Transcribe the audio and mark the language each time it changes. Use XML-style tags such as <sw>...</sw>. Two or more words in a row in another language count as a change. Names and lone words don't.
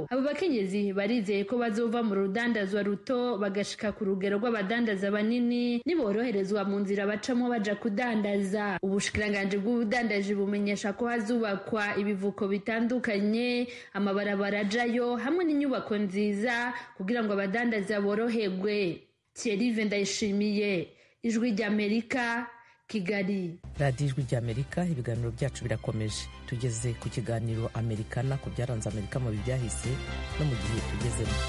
<rn>Abo bakenyezi barizeye ko bazova mu rudandazwa ruto bagashika ku rugero rw'abadandaza banini niboroherezwa mu nzira bacamo baja kudandaza. Ubushikiranganje bw'ubudandaji bumenyesha ko hazubakwa ibivuko bitandukanye, amabarabara ajayo hamwe n'inyubako nziza kugira ngo abadandaza boroherwe. Thierry Vendayishimiye, Ijwi ry'Amerika, Kigali. Radio Ijwi ry'Amerika, ibiganiro byacu birakomeje. Tugeze ku kiganiro Amerikana ku byaranze Amerika mu byahise no mu gihe tugezemo.</rn>